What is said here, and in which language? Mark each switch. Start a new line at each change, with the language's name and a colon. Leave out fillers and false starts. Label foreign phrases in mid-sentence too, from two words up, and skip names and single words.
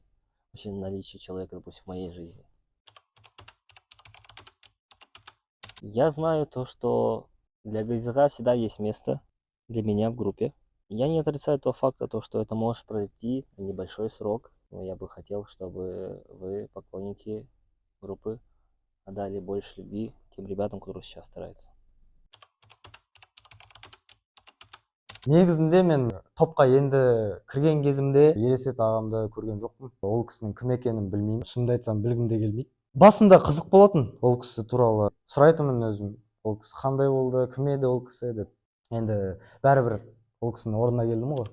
Russian: Вообще наличие человека, допустим, в моей жизни. Я знаю то, что для Гайзага всегда есть место для меня в группе. Я не отрицаю того факта, то, что это может произойти на небольшой срок. Но я бы хотел, чтобы вы, поклонники группы, отдали больше любви тем ребятам, которые сейчас стараются.
Kazakh: Негізінде мен топқа енді кірген кезімде Ересет ағамды көрген жоқпын. Ол кісінің кім екенін білмеймін. Шынымды айтсам білгім де келмейді. Басында қызық болатын ол кісі туралы сұрайтынмын өзім. Ол кісі қандай болды, кім еді ол кісі деп. Енді бәрібір ол кісінің орнына келдім ғой.